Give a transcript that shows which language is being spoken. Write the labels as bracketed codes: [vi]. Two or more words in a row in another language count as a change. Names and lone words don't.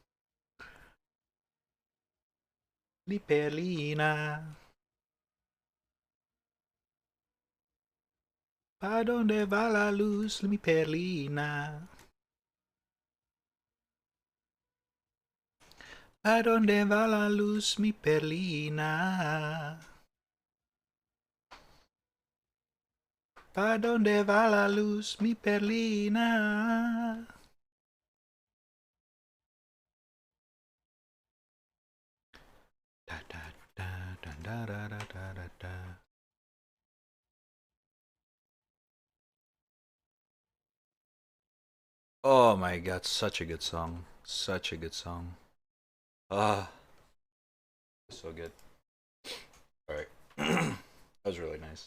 [es] Lipelina, pa donde va la luz, mi perlina? Pa donde va la luz, mi perlina? Pa donde va la luz, mi perlina? Da, da, da, da, da, da, da, da, da. [en] Oh my god, such a good song. Such a good song. Ah, so good. Alright. That was really nice.